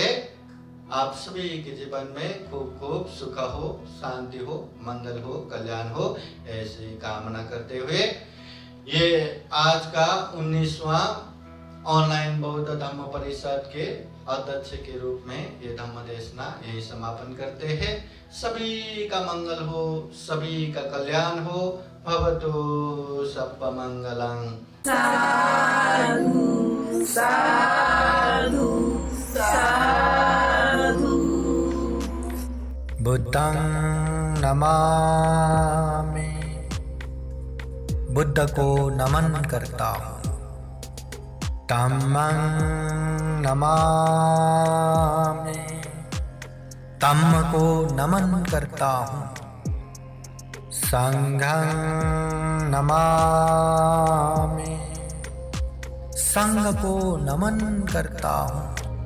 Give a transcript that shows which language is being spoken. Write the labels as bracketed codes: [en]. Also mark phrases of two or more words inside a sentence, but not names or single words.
[hi] आप सभी के जीवन में खूब खूब सुख हो, शांति हो, मंगल हो, कल्याण हो, ऐसी कामना करते हुए ये आज का 19वां ऑनलाइन बौद्ध धम्म परिषद के अध्यक्ष के रूप में ये धम्म देशना यही समापन करते हैं। सभी का मंगल हो, सभी का कल्याण हो। [pi] भवतु सप्प मंगलं। साधु साधु साधु। बुद्धं नमामि, [hi] बुद्ध को नमन करता हूँ। [pi] धम्मं नमामि, [hi] धम्म को नमन करता हूँ। [pi] संघं नमामि, [hi] संघ को नमन करता हूँ।